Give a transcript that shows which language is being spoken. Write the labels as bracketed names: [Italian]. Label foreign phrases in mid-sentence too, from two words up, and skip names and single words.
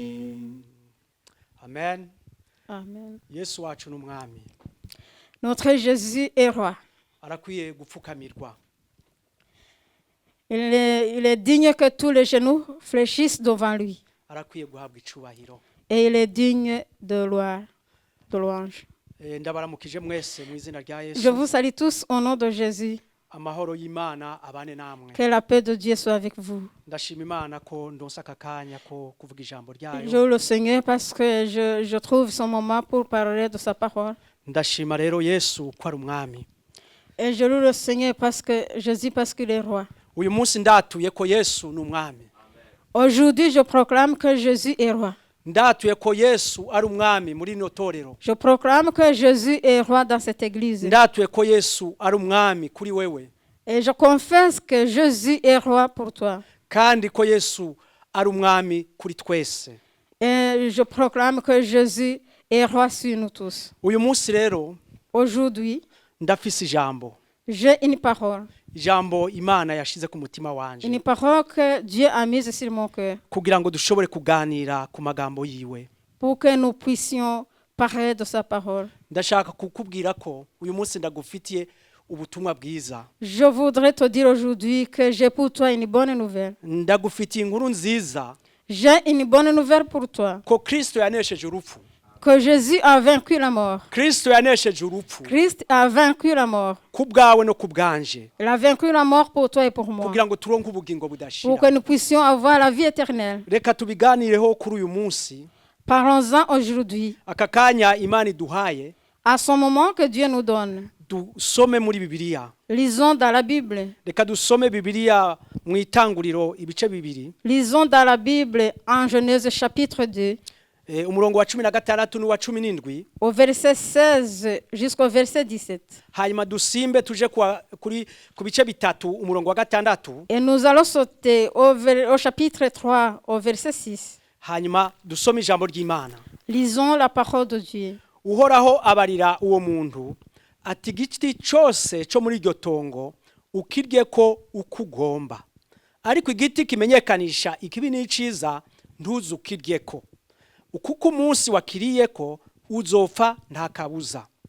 [Rundi] amen amen yesu wacu n'umwami [French] notre Jésus est roi [Rundi] arakwiye gupfukamirwa [French] il est digne que tous les genoux fléchissent devant lui [Rundi] arakwiye guhabwa icubahiro [French] et il est digne de louange. [Rundi] ndabaramukije mwese mu izina rya [French] Je [Rundi] yesu [French] vous salue tous au nom de Jésus. [Rundi] amahoro y'imana abane namwe [French] Que la paix de Dieu soit avec vous. [Rundi] ndashima imana ko ndonsa aka kanya ko kuvuga ijambo [French] Je [Rundi] ryayo [French] loue le Seigneur parce que je trouve son moment pour parler de sa parole. [Rundi] ndashima rero yesu ko ari umwami [French] Et je loue le Seigneur parce que Jésus parce qu'il est roi. [Rundi] uyu munsi ndatuye ko yesu ni umwami [French] Aujourd'hui, je proclame que Jésus est roi. [Rundi] ndatuye ko yesu ari umwami muri rino torero [French] Je proclame que Jésus est roi dans cette église. [Rundi] ndatuye ko yesu ari umwami kuri wewe [French] Et je confesse que Jésus est roi pour toi. [Rundi] kandi ko yesu ari umwami kuri twese [French] Et je proclame que Jésus est roi sur nous tous. [Rundi] uyu munsi rero [French] Aujourd'hui, [Rundi] ndafise ijambo [French] j'ai une parole. [Rundi] ijambo imana yashize ku mutima wanje [French] Une parole que Dieu a mise sur mon cœur [Rundi] kugira ngo dushobore kuganira ku magambo yiwe [French] pour que nous puissions parler de sa parole. [Rundi] ndashaka kukubwira ko uyu munsi ndagufitiye ubutumwa bwiza [French] Je voudrais te dire aujourd'hui que j'ai pour toi une bonne nouvelle. [Rundi] ndagufitiye inkuru nziza [French] J'ai une bonne nouvelle pour toi. [Rundi] ko kristo yanesheje urupfu [French] Que Jésus a vaincu la mort. [Rundi] kristo yanesheje urupfu [French] Christ a vaincu la mort. [Rundi] ku bwawe no ku bwanje [French] Il a vaincu la mort pour toi et pour moi. [Rundi] kugira ngo turonke ubugingo [French] Pour que [Rundi] budashira [French] nous puissions avoir la vie éternelle. [Rundi] reka tubiganireho kuri uyu munsi [French] Parlons-en aujourd'hui. [Rundi] aka kanya imana iduhaye [French] À ce moment que Dieu nous donne. [Rundi] dusome muri bibiliya [French] Lisons dans la Bible. [Rundi] reka dusome bibiliya mu itanguriro ibice bibiri [French] Lisons dans la Bible en Genèse chapitre 2. [Rundi] umurongo wa 16 n'uwa 17 [French] Au verset 16 jusqu'au verset 17. [Rundi] hanyuma dusimbe tuje ku bice bitatu umurongo wa 6 [French] Et nous allons sauter au chapitre 3, au verset 6. [Rundi] hanyuma dusome ijambo ry'imana [French] Lisons la parole de Dieu. [Rundi] uhoraho abarira uwo muntu ati igiti cyose cyo muri iryo tongo ukirye ko uko ugomba ariko igiti kimenyekanisha ikibi n'iciza ntuzukirye ko ukuko umunsi wakiriye ko uzopfa nta kabuza